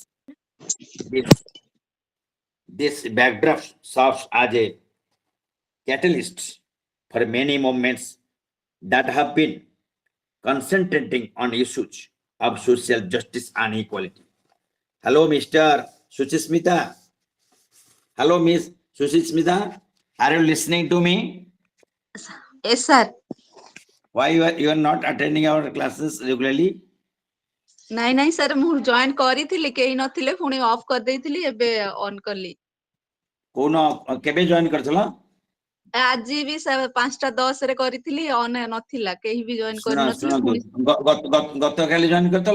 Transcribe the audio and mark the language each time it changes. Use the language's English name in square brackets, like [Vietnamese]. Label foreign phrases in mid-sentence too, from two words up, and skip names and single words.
[English] This, this backdrop serves as a catalyst for many movements that have been concentrating on issues of social justice and equality. Hello, Mr. Suchismita. Hello, Miss Suchismita. Are you listening to me? Yes, sir. Why you are not attending our classes regularly? [Odia] ନାଇଁ ନାଇଁ ସାର୍ ମୁଁ ଜଏନ୍ କରିଥିଲି କେହି ନଥିଲେ ପୁଣି ଅଫ୍ କରିଦେଇଥିଲି ଏବେ ଅନ୍ କଲି। କୋଉନ କେବେ ଜଏନ୍ କରିଥିଲ? ଆଜି ବି 5:10 ରେ କରିଥିଲି ଅନ୍ ନଥିଲା କେହି ବି ଜଏନ୍ କରିନଥିଲେ ଶୁଣନ୍ତୁ ପୁଣି ଗତକାଲି ଜଏନ୍ କରିଥିଲ?